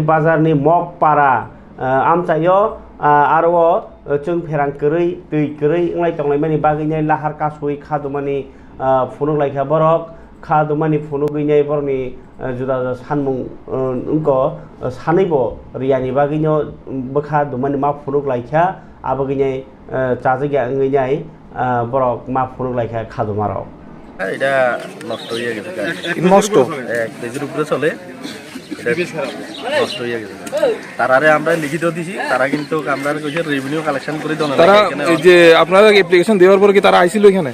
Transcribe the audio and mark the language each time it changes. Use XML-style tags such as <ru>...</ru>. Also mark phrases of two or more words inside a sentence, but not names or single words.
<trp>bazar ni mok para amchayo aro chung pherang koroi tui koroi nglai tonglai mani baginai lahar kasui khadumani phunuk laikha borok khadumani phunuk ginai borni juda juda sanmung ko sanaibo riyani bagino bokha dumani ma phunuk laikha abaginai chajigya ngai বরক মা ফুরুক লাইখা খাদু মারাও</trp> <bn>এটা নষ্ট হয়ে গেছে নষ্ট 1 কেজির উপরে চলে নষ্ট হয়ে গেছে তারারে আমরা লিখিত দিছি তারা কিন্তু আমরা কইছে রেভিনিউ কালেকশন করে দেন তারা এই যে আপনারা অ্যাপ্লিকেশন দেওয়ার পর কি তারা আইছিল এখানে</bn>